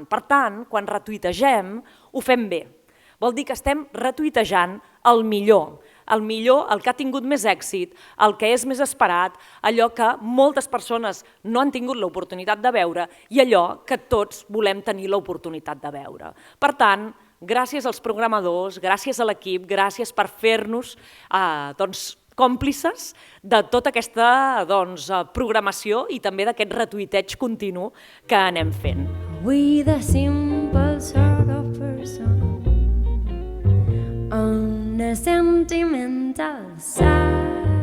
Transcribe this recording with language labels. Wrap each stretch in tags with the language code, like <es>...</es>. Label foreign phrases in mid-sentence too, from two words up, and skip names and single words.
<ca>Per tant, quan retuitegem, ho fem bé. Vol dir que estem retuitejant el millor, el que ha tingut més èxit, el que és més esperat, allò que moltes persones no han tingut l'oportunitat de veure i allò que tots volem tenir l'oportunitat de veure. Per tant, gràcies als programadors, gràcies a l'equip, gràcies per fer-nos còmplices de tota aquesta programació i també d'aquest retuiteig continu que anem fent.</ca> <en>We the simple sort of person on the sentimental side.</en>